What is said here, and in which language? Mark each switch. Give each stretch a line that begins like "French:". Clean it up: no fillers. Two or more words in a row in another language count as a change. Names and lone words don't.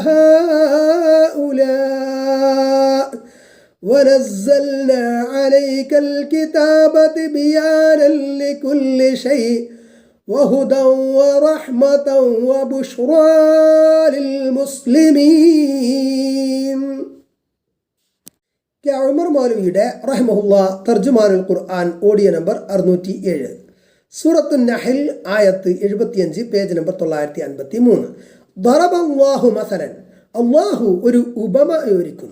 Arabic: هؤلاء ونزلنا عليك الكتاب بيانا لكل شيء وهدى ورحمة وبشرى للمسلمين.
Malayalam: ഉമർ മൗലവിയുടെ റഹിമഹുള്ള തർജുമാനുൽ ഖുർആൻ ഓഡിയോ നമ്പർ 607, സൂറത്തു നഹൽ ആയത്ത് 75, പേജ് നമ്പർ 953.
Arabic: ضرب الله مثلا,
Malayalam: അല്ലാഹു ഒരു ഉപമ വിവരിക്കുന്നു.